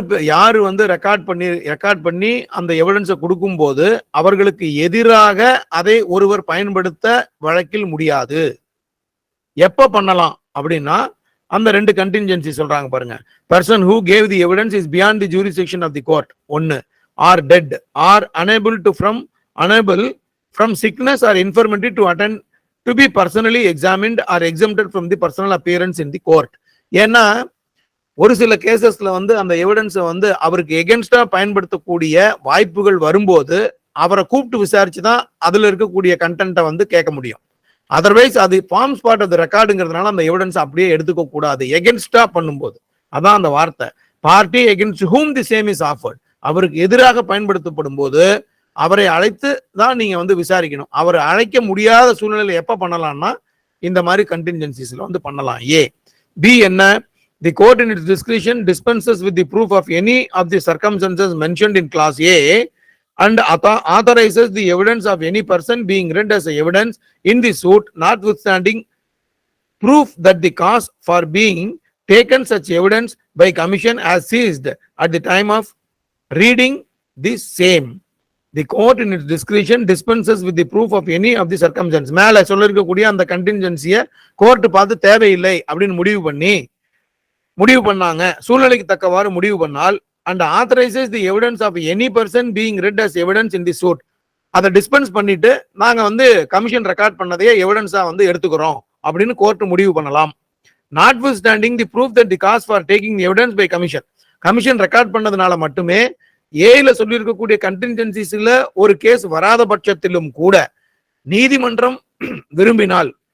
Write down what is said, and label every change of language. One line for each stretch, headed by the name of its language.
Tamil: யாரு வந்து ரெக்கார்ட் பண்ணி அந்த எவிடன்ஸை கொடுக்கும் போது அவர்களுக்கு எதிராக அதை ஒருவர் பயன்படுத்த வழக்கில் முடியாது. எப்ப பண்ணலாம் அப்படின்னா அந்த ரெண்டு கண்டின்ஜென்சி சொல்றாங்க பாருங்க.
English: Person who gave the evidence is beyond the jurisdiction of the court, 1, or dead or unable from sickness or infirmity to attend to be personally examined or exempted from the personal appearance in the court.
Tamil: ஏன்னா ஒரு சில கேசஸ்ல வந்து அந்த எவிடன்ஸை வந்து அவருக்கு எகென்ஸ்டா பயன்படுத்தக்கூடிய வாய்ப்புகள் வரும்போது அவரை கூப்பிட்டு விசாரிச்சுதான் அதுல இருக்கக்கூடிய கண்டென்ட்டை வந்து கேட்க முடியும். அதர்வைஸ் அது ஃபார்ம்ஸ் பார்ட் ஆஃப் தி ரெக்கார்டுங்கிறதுனால அந்த எவிடன்ஸ் அப்படியே எடுத்துக்க கூடாது. எகென்ஸ்டா பண்ணும்போது அதான் அந்த வார்த்தை.
English: Party against whom the same is offered.
Tamil: அவருக்கு எதிராக பயன்படுத்தப்படும் போது அவரை அழைத்து தான் நீங்க வந்து விசாரிக்கணும். அவரை அழைக்க முடியாத சூழ்நிலையில எப்ப பண்ணலாம்னா இந்த மாதிரி கண்டின்ஜென்சிஸ்ல வந்து பண்ணலாம். பி என்ன?
English: The court in its discretion dispenses with the proof of any of the circumstances mentioned in clause A and authorizes the evidence of any person being read as evidence in the suit, notwithstanding proof that the cause for being taken such evidence by commission has ceased at the time of reading the same. The court in its discretion dispenses with the proof of any of the circumstances.
Tamil: மேல சொல்லிருக்கக்கூடிய அந்த கண்டின்ஜென்சியை court பார்த்து தேவையில்லை அப்படின்னு முடிவு பண்ணாங்க. சூழ்நிலைக்கு தக்கவாறு முடிவு பண்ணால்
English: and authorizes the evidence of any person being read as evidence in the suit.
Tamil: அதை டிஸ்பென்ஸ் பண்ணிட்டு நாங்க வந்து கமிஷன் ரெக்கார்ட் பண்ணதையே எவிடன்ஸா வந்து எடுத்துக்கிறோம் அப்படின்னு கோர்ட் முடிவு பண்ணலாம்.
English: Notwithstanding the proof that the cause for taking the evidence by commission,
Tamil: commission record பண்ணதுனால மட்டுமே ஏல சொல்லி இருக்கக்கூடிய கண்டின்ஜென்சிஸ்ல ஒரு கேஸ் வராத பட்சத்திலும் கூட நீதிமன்றம் விரும்பினால்